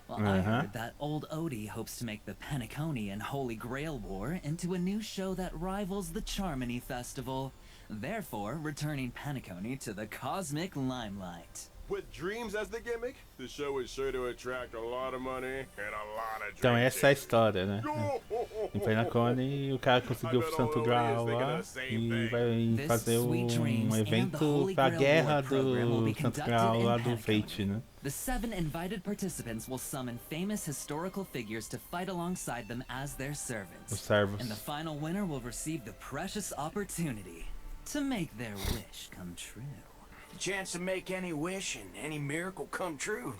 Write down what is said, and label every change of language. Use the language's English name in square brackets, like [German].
[English] Well, I heard that old Odie hopes to make the Penacony and Holy Grail War into a new show that rivals the Charmony Festival, therefore returning Penacony to the cosmic limelight. With dreams as the gimmick, the show is sure to attract a lot of money and a lot of [Portuguese] Então [English] dreams. [Portuguese] essa é a história, né? Em Penacony, o cara conseguiu o Santo Graal lá e vai fazer um evento pra guerra do Santo Graal lá do Fate, né? [English] The 7 invited participants will summon famous historical figures to fight alongside them as their servants. [Portuguese] Os servos. [English] And the final winner will receive the precious opportunity to make their wish come true. The chance to make any wish and any miracle come true.